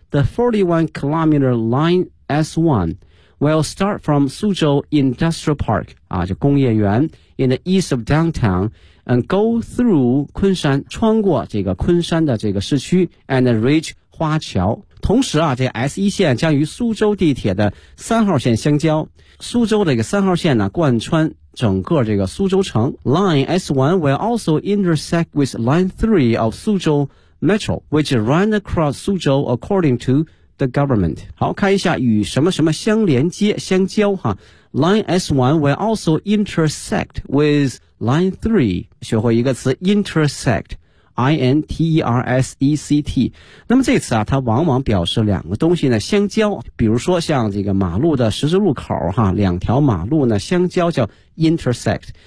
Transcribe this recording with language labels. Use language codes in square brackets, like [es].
[en] The 41 kilometer line S1will start from Suzhou Industrial Park, [zh] 啊，就工业园 [en] in the east of downtown, and go through 昆山， [zh] 穿过这个昆山的这个市区 [en] and reach 花桥。 [zh] 同时啊，这 S1 线将与苏州地铁的三号线相交。苏州的这个三号线呢，贯穿整个这个苏州城。 [en] Line S1 will also intersect with Line 3 of Suzhou Metro, which ran across Suzhou according to the government. [zh] 好，看一下与什么什么相连接相交哈。 [en] Line S1 will also intersect with Line 3. [zh] 学会一个词 intersect. I-N-T-E-R-S-E-C-T 那么这次啊它往往表示两个东西呢相交，比如说像这个马路的十字路口哈，两条马路呢相交叫 intersect。